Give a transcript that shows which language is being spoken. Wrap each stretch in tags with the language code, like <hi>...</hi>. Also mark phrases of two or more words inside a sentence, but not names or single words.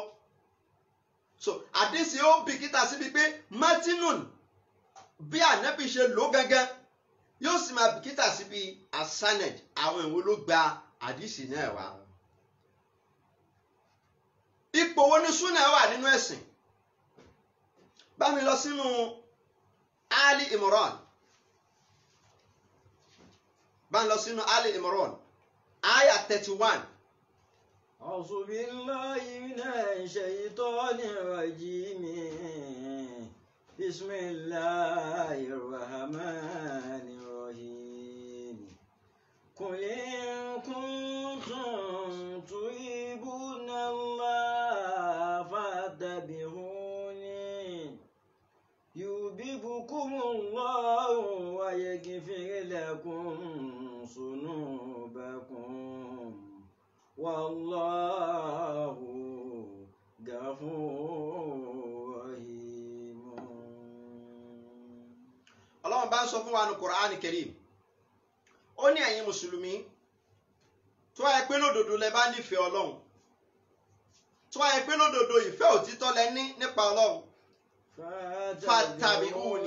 <yo>So àdìsí ó bìkítà síbi pé mọ́tínù bí ànábì ṣe lò gángan, yóò sì máa bìkítà síbi asaned, àwọn ìwo ló gba àdìsí náà wá. Ipò wo ni súnà wà nínú ẹ̀sìn? Bá mi lọ sínú Ali Imran. Bá mi lọ sínú Ali Imran aya 31.</yo> <ar>أعوذ بالله من الشيطان الرجيم. بسم الله الرحمن الرحيم. قل إن كنتم تحبون الله فاتبعوني يحببكم الله ويغفر لكم ذنوبكم والله غفور رحيم.</ar> <yo>Ọlọ́run bá ń sọ fún wa ní Qur'an Karim. Ó ní ẹ̀yin mùsùlùmí, tó wáyé pé lódodo lẹ bá nífẹ̀ẹ́ Ọlọ́run, tó wáyé pé lódodo ìfẹ́ òtítọ́ lẹ ní nípa Ọlọ́run, fattabi'uni.</yo>